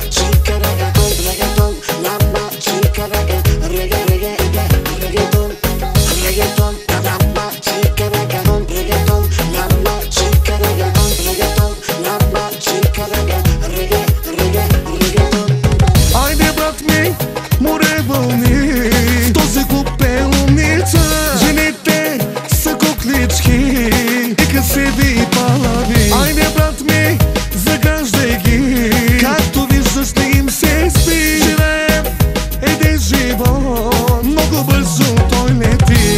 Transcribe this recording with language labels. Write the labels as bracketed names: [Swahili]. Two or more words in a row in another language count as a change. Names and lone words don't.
[Spanish] chica, reggaeton, reggaeton, lamba, chica, reggaeton, reggaeton, reggaeton, lamba, chica, reggaeton, reggaeton, lamba, chica, reggaeton, reggaeton, lamba, chica, reggaeton. [Bulgarian] Айде брат ми, more вълни, в този купелница. Жените са куклички, нека се ви палави. Айде брат ми, заграждай ги, както виждаш не им се спи. Живеем един живот, много бързо той лети.